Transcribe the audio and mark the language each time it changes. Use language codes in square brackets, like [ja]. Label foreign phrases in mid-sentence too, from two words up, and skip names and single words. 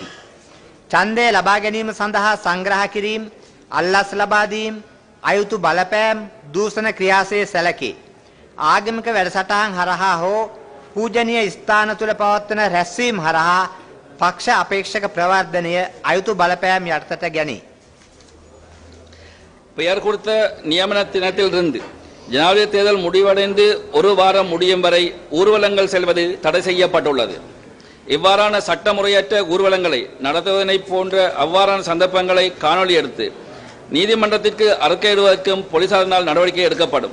[si] ඡන්දය ලබා ගැනීම සඳහා සංග්‍රහ කිරීම, අල්ලස් ලබා දීම, අයුතු බලපෑම්, දූෂණ ක්‍රියාසේ සැලකේ. ආගමික වැඩසටහන් හරහා හෝ පූජනීය ස්ථාන තුල පවත්වන රැස්වීම් හරහා පක්ෂ අපේක්ෂක ප්‍රවර්ධනය අයුතු බලපෑම් යටතට ගැනේ. [ta] பெயர் கொடுத்த நியமன தினத்திலிருந்து ஜனாதிபதி தேர்தல் முடிவடைந்து ஒரு வாரம் முடியும் வரை ஊர்வலங்கள் செல்வது தடை செய்யப்பட்டுள்ளது. இவ்வாறான சட்டமுறையற்ற ஊர்வலங்களை நடத்துவதனை போன்ற அவ்வாறான சந்தர்ப்பங்களை காணொலி எடுத்து நீதிமன்றத்திற்கு அறிக்கையிடுவதற்கும் போலீசாரினால் நடவடிக்கை எடுக்கப்படும்.